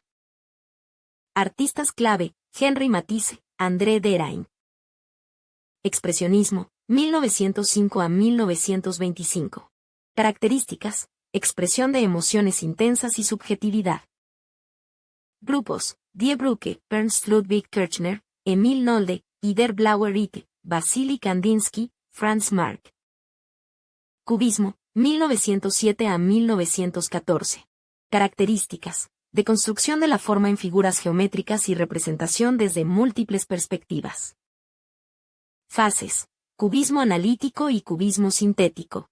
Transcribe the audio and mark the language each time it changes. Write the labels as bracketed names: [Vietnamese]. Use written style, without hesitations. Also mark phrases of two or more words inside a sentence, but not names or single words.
[Spanish] Artistas clave, Henri Matisse, André Derain. Expresionismo, 1905 a 1925. Características, expresión de emociones intensas y subjetividad. Grupos, Die Brücke, Ernst Ludwig Kirchner, Emil Nolde, Der Blaue Ritte, Wassily Kandinsky, Franz Marc. Cubismo, 1907 a 1914. Características, deconstrucción de la forma en figuras geométricas y representación desde múltiples perspectivas. Fases, cubismo analítico y cubismo sintético.